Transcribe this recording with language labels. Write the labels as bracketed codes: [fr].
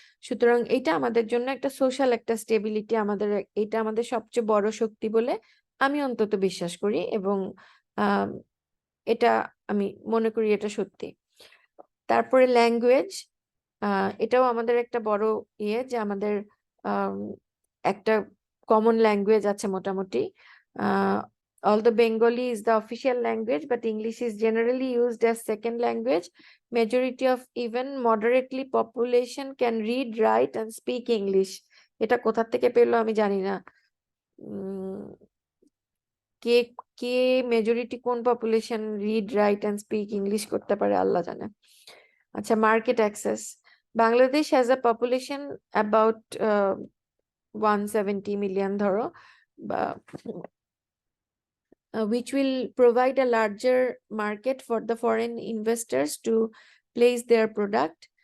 [bn] সুতরাং এটা আমাদের জন্য একটা সোশ্যাল একটা স্টেবিলিটি, এটা আমাদের সবচেয়ে বড় শক্তি বলে আমি অন্তত বিশ্বাস করি, এবং এটা আমি মনে করি এটা সত্যি। তারপরে ল্যাঙ্গুয়েজ, এটাও আমাদের একটা বড় ইয়ে, যে আমাদের একটা কমন ল্যাঙ্গুয়েজ আছে মোটামুটি। [en] Although Bengali is the official language, but English is generally used as second language. Majority of even moderately population can read, write, and speak English. [bn] এটা কোথা থেকে পেলো আমি জানি না। কে কে মেজরিটি কোন population [en] read, write and speak English [bn] করতে পারে আল্লাহ জানে। আচ্ছা, market access. [en] Bangladesh has a population about 170 million [bn] ধরো, বা [en] which will provide a larger market for the foreign investors to place their product.